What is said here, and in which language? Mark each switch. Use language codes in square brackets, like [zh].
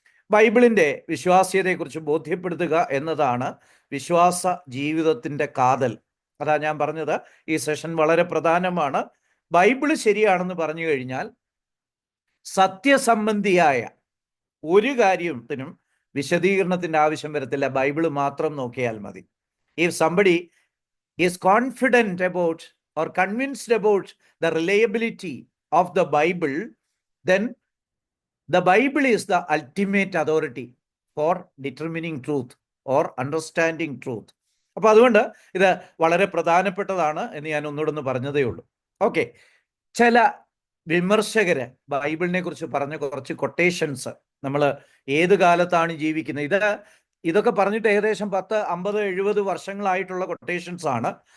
[ml] ബൈബിളിൻ്റെ വിശ്വാസ്യതയെക്കുറിച്ച് ബോധ്യപ്പെടുത്തുക എന്നതാണ് വിശ്വാസ ജീവിതത്തിൻ്റെ കാതൽ. അതാ ഞാൻ പറഞ്ഞത്, ഈ സെഷൻ വളരെ പ്രധാനമാണ്. ബൈബിള് ശരിയാണെന്ന് പറഞ്ഞു കഴിഞ്ഞാൽ സത്യസംബന്ധിയായ ഒരു കാര്യത്തിനും വിശദീകരണത്തിൻ്റെ ആവശ്യം വരത്തില്ല, ബൈബിള് മാത്രം നോക്കിയാൽ മതി. [en] If somebody is confident about or convinced about the reliability of the Bible, then the Bible is the ultimate authority for determining truth or understanding truth. [ml] അപ്പോൾ അതുകൊണ്ട് ഇത് വളരെ പ്രധാനപ്പെട്ടതാണ് എന്ന് ഞാൻ ഒന്നുകൂടെ പറഞ്ഞതേ ഉള്ളൂ. ഓക്കെ, ചില വിമർശകര് ബൈബിളിനെ കുറിച്ച് പറഞ്ഞ കുറച്ച് കൊട്ടേഷൻസ്, നമ്മൾ ഏത് കാലത്താണ് ജീവിക്കുന്നത്, ഇതൊക്കെ പറഞ്ഞിട്ട് ഏകദേശം 10, 50, 70 വർഷങ്ങളായിട്ടുള്ള കൊട്ടേഷൻസ് ആണ്.